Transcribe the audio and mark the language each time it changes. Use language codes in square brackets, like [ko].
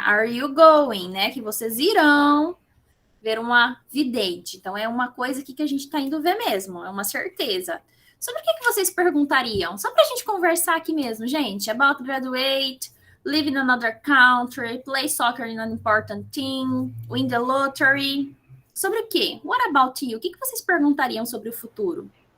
[en] Are you going, [pt] né? Que vocês irão ver uma vidente. Então, é uma coisa aqui que a gente está indo ver mesmo. É uma certeza. Sobre o que vocês perguntariam? Só para a gente conversar aqui mesmo, gente. [en] About graduate, live in another country, play soccer in an important team, win the lottery. [pt] Sobre o quê? [en] What about you? [pt] O que vocês perguntariam sobre o futuro?